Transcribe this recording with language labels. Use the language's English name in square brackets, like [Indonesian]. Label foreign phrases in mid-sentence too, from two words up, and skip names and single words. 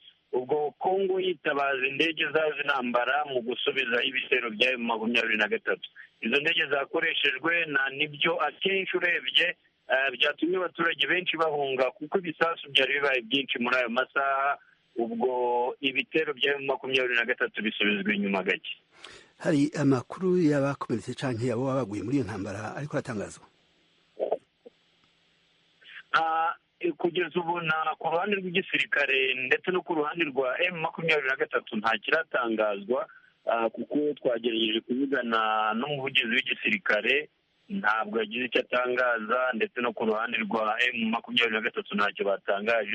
[Kinyarwanda] Ubwo Kongo yitabaza indege zazo z'intambara mu gusubiza ibitero bya M23. Izo ndege zakoreshejwe na nibyo akenshi urebye byatumye abaturage benshi bahunga, kuko ibisasu byari bibaye byinshi muri ayo masaha. Ubwo ibitero bya M23 bisubizwa inyuma gake. [Rundi] Hari amakuru y'abakomeretse canke abo baguye muri iyo ntambara ariko aratangazwa? [Kinyarwanda] Kugeza ubu ku ruhande rw'igisirikare ndetse no ku ruhande rwa M23 nta kiratangazwa, kuko twagerageje kuvugana n'umuvugizi w'igisirikare, ntabwo yagize icyo atangaza, ndetse no ku ruhande rwa M23 ntacyo batangaje.